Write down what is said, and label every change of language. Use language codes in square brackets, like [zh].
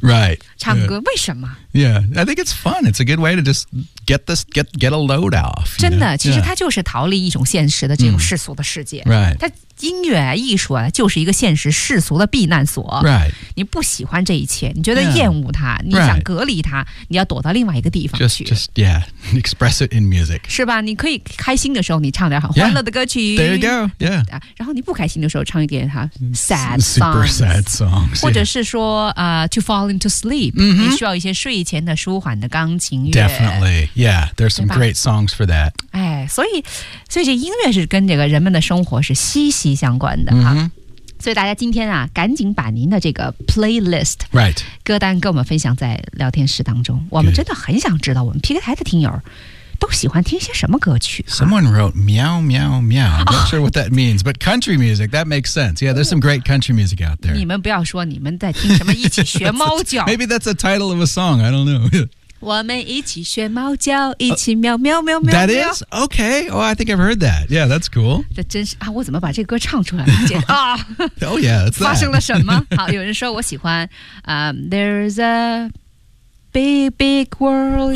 [en] right. [zh] 唱歌、 [en] yeah. [zh] 为什么 [en] Yeah, I think it's fun. It's a good way to just get a load off. [zh] 真的、 [en] know? [zh] 其实它就是逃离一种现实的这种世俗的世界、 [en] right. [zh] 它音乐艺术就是一个现实世俗的避难所、 [en] right. [zh] 你不喜欢这一切，你觉得厌恶它、 [en] yeah. [zh] 你想隔离它，你要躲到另外一个地方去 [en] just yeah, express it in music. [zh] 是吧？你可以开心的时候你唱点很欢乐的歌曲、 [en] yeah. There you go, yeah. [zh] 然后你不开心的时候唱一点哈 [en] sad songs, super sad songs、yeah. 或者是说、to fall into sleep、 mm-hmm. [zh] 你需要一些睡前的舒缓的钢琴乐 [en] Definitely, yeah, there's some great songs for that. [zh] 哎，所以这音乐是跟这个人们的生活是息息相关的、 mm-hmm. 所以大家今天啊，赶紧把您的这个 playlist、 [en] right. [zh] 歌单跟我们分享在聊天室当中，我们真的很想知道我们 PK 台的听友都喜欢听些什么歌曲、啊、 [en] Someone wrote meow meow meow. I'm not sure what that means, but country music, that makes sense. Yeah, there's some great country music out there. [zh] 你们不要说你们在听什么一起学猫叫 [en] Maybe that's a title of a song, I don't know. [zh] 我们一起学猫叫，一起喵喵喵喵。 [en] That is okay. Oh, I think I've heard that. Yeah, that's cool. [zh] 这真是啊，我怎么把这个歌唱出来了？姐啊 [en] ，Oh yeah, [zh] 发生了什么？好，有人说我喜欢 [en] There's a big world.